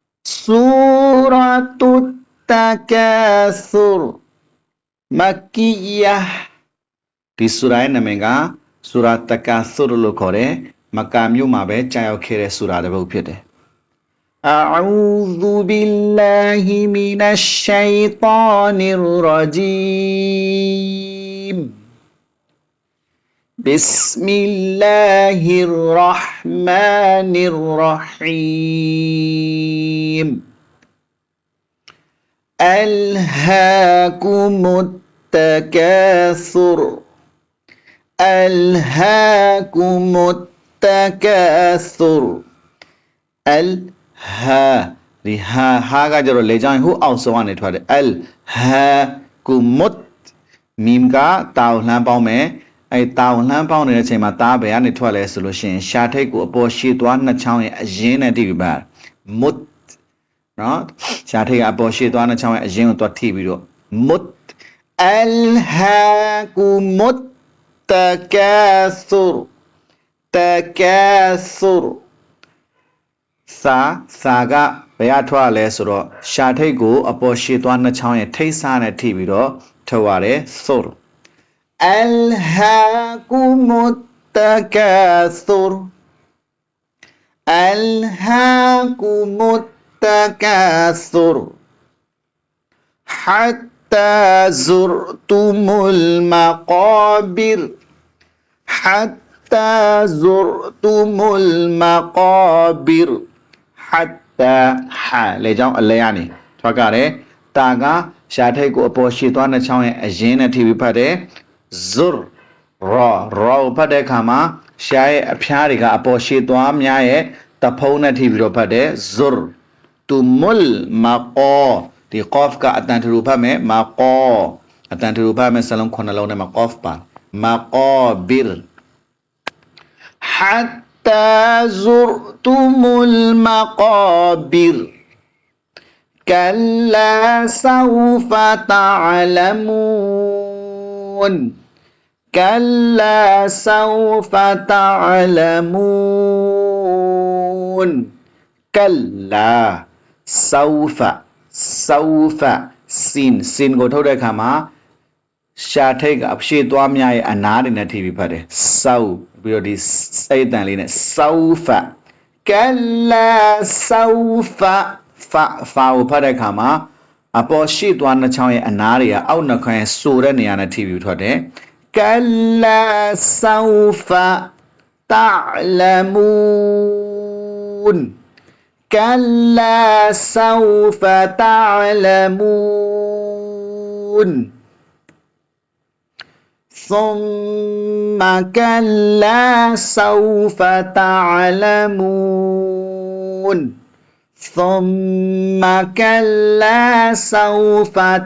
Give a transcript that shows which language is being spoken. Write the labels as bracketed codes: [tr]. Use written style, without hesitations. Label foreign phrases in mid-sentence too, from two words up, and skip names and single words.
[my] Suratul Takatsur Makkiyah ဒီဆူရာရဲ့နာမည်ကဆူရာတကာဆုရလို့ခေါ်တယ်မက္ကာမြို့မှာပဲကြာရောက်ခဲ့တဲ့ဆူရာတစ်ပုဒ်ဖြစ်တယ် [ar] أعوذ بالله من الشيطان الرجيم بسم الله الرحمن الرحيم ألهاكم التكاثر ألهاكم التكاثر الها [my] ဒီဟာကကြတော့လေကြောင်းဟိုအောက် ဆုံးကနေထွက်တယ် alhaakumut မီမ်ကတာဝလှမ်းပေါင်းမယ်အဲတာဝလှမ်းပေါင်းနေတဲ့အချိန်မှာတားဘယ်ကနေထွက်လဲဆိုလို့ရှိရင်ရှာထိတ်ကိုအပေါ်ရှေ့သွားနှစ်ချောင်းရဲ့အရင်းနဲ့တိပြီးပါ mut နော်ရှာထိတ်ကအပေါ်ရှေ့သွားနှစ်ချောင်းရဲ့အရင်းကိုသွားထိပြီးတော့ mut [ar] ألهاكم التكاثر التكاثر [my] စာကဘယ်အထွက်လဲဆိုတော့ရှာထိတ်ကိုအပေါ်ရှေ့သွားနှစ်ချောင်းရဲ့ထိတ်စားနဲ့ထိပြီးတော့ထုတ်ရတယ် sur [ar] ألهاكم التكاثر ألهاكم التكاثر حتى زرتم المقابر حتى زرتم المقابر حتى ها [my] လေကြောင်းအလဲကနေထွက်ကြ တယ်တာကရှာထိတ်ကိုအပေါ်ရှေ့သွားနှစ်ချောင်းရဲ့အရင်းနဲ့ထိပြီးဖတ်တယ် [ar] زر را [my] ဖတ်တဲ့အခါမှာရှာရဲ့အဖျားတွေကအပေါ်ရှေ့သွားများရဲ့တဖုံးနဲ့ထိပြီးတော့ဖတ်တယ် [ar] زر تم المقا [my] ဒီ qaf ကအတန်ထူဖတ်မယ် maqa အတန်ထူဖတ်မယ်စလုံး9လုံးနဲ့မှာ qaf ပါ maqabir [ar] حتى زرتم المقابر كلا سوف تعلمون كلا سوف تعلمون كلا سوف سوف sin [my] ကိုထုတ်တဲ့အခါမှာရှာထိ တ်ကအဖြစ်သွားများရဲ့အနားတွေနဲ့ထိပြီးဖတ်တယ် saw ပြီးတော့ဒီ စိတ်တန်လေးနဲ့ [ar] سوف كلا سوف ف [my] ကိုဖတ်တဲ့အခါ မှာအပေါ်ရှေ့သွားနှစ်ချောင်းရဲ့အနားတွေကအောက်နှခွန်းရဲ့ဆိုတဲ့နေရာနဲ့ထိပြီးထွက်တယ် [ar] كلا سوف تعلمون كلا سوف تعلمون ثم كلا سوف تعلمون ثم كلا سوف